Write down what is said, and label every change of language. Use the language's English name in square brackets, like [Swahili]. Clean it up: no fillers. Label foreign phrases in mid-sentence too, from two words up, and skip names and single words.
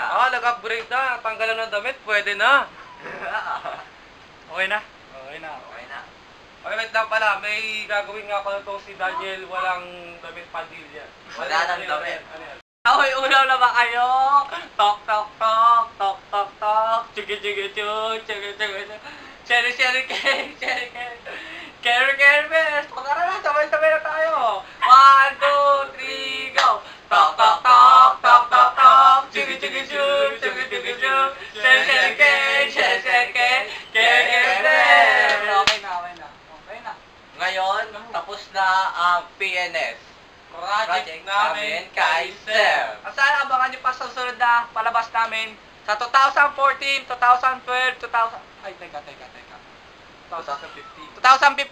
[Filipino] Ah, nag-upgrade na. Tanggalan ng damit. Pwede na. Okay na? Okay na. Okay na. Okay, wait lang pala. May gagawin nga pala itong si Daniel walang damit Padilla. Wala nang damit. Ano yan? Ahoy, ulam na ba kayo? Tok, tok, tok, tok, tok, tok. Chigi, chigi, chug, chigi, chigi, chug. [English] Cherry, cherry cake, cherry cake. Carry, carry, best. [Filipino] Tara na, sabay-sabay na tayo. 1, 2, 3, go. Tok, tok, tok, tok, tok, tok. Chigi, chigi, chug, chigi, chigi, chug. [English] Cherry, cherry cake, cherry, cherry cake. Carry, carry, best. [Filipino] Okay na. Okay na. Ngayon, tapos na ang PNS. Project namin kay Sir. At sana abangan nyo pa sa susunod na palabas namin sa 2014, 2012, 2000... Ay, teka. 2015. Salamat.